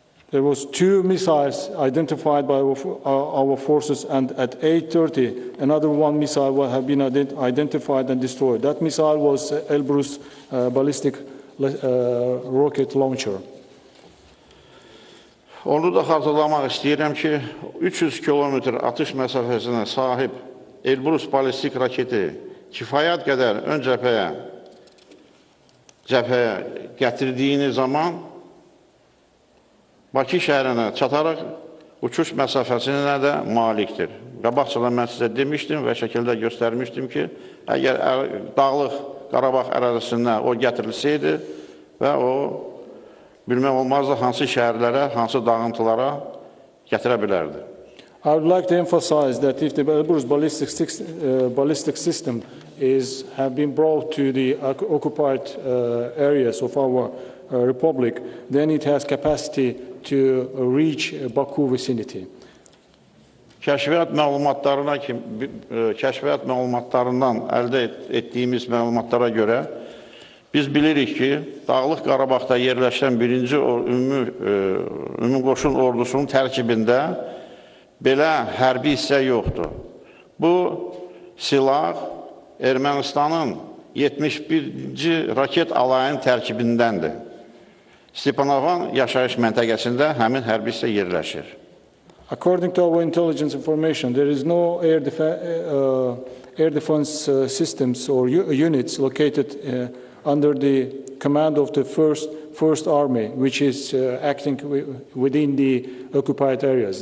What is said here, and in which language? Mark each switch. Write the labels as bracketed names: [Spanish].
[English] There was 2 missiles identified by our forces, and at 8:30, another 1 missile will have been identified and destroyed. That missile was Elbrus ballistic rocket launcher. [Azerbaijani] Onu da xatırlamaq istəyirəm ki, 300 kilometr atış məsafəsinə sahib Elbrus ballistik raketi kifayət qədər ön cəbhəyə gətirdiyiniz zaman Bakı şəhərinə çataraq uçuş məsafəsinə də malikdir. Qabaqcadan mən sizə demişdim və şəkildə göstərmişdim ki, əgər Dağlıq Qarabağ ərazisində o gətirilsəydi və o bilmək olmazdı hansı şəhərlərə, hansı dağıntılara gətirə bilərdi. [English] I would like to emphasize that if the Elbrus ballistic system have been brought to the occupied areas of our republic, then it has capacity to reach Baku vicinity. [Azerbaijani] Kəşfiyyat məlumatlarından əldə etdiyimiz məlumatlara görə biz bilirik ki, Dağlıq Qarabağda yerləşən 1-ci ümumi qoşun ordusunun tərkibində belə hərbi hissə yoxdur. Bu silah Ermənistanın 71-ci raket alayının tərkibindəndir. Stepanovan yaşayış məntəqəsində həmin hərbi hissə yerləşir. [English] According to our intelligence information, there is no air defense systems or units located under the command of the First Army, which is acting within the occupied areas.